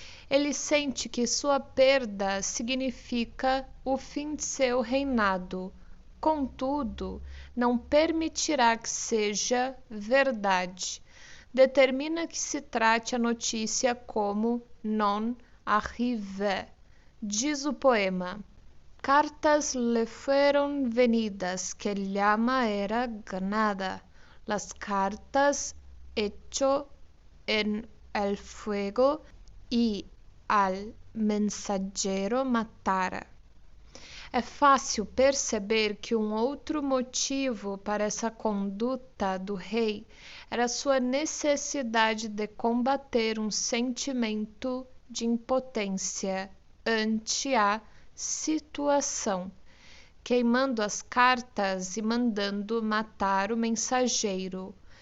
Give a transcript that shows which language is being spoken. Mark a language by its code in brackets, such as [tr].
[pt] Ele sente que sua perda significa o fim de seu reinado. Contudo, não permitirá que seja verdade. Determina que se trate a notícia como non arrive. Diz o poema: [es] cartas le fueron venidas que llama era ganada, las cartas echó en el fuego y al mensajero matara. [pt] É fácil perceber que um outro motivo para essa conduta do rei era sua necessidade de combater um sentimento de impotência ante a situação, queimando as cartas e mandando matar o mensageiro.